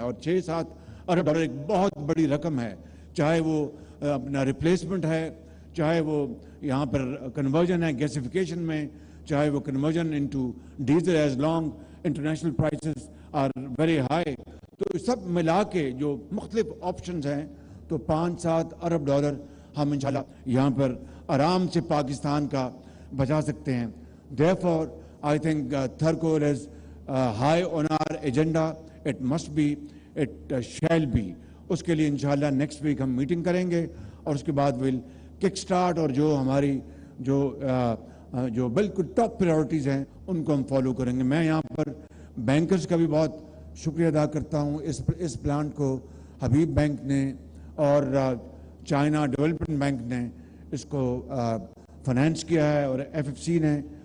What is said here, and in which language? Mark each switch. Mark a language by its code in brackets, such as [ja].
[ur] اور 6-7 ارب ڈالر ایک بہت بڑی رقم ہے، چاہے وہ اپنا ریپلیسمنٹ ہے، چاہے وہ یہاں پر کنورژن ہے گیسیفیکیشن میں، چاہے وہ [en] Conversion into diesel as long international prices are very high. [ur] تو سب ملا کے جو مختلف آپشنز ہیں تو 5-7 ارب ڈالر ہم انشاءاللہ یہاں پر آرام سے پاکستان کا بچا سکتے ہیں. [en] Therefore, I think Thar Coal is high on our agenda. It must be, it shall be. [ur] اس کے لیے انشاءاللہ نیکسٹ ویک ہم میٹنگ کریں گے اور اس کے بعد [en] will kick start [ur] اور جو ہماری جو بالکل ٹاپ پریورٹیز ہیں ان کو ہم فالو کریں گے. میں یہاں پر بینکرز کا بھی بہت شکریہ ادا کرتا ہوں. اس پلانٹ کو حبیب بینک نے اور چائنا ڈیولپمنٹ بینک نے اس کو فنانس کیا ہے اور FFC نے.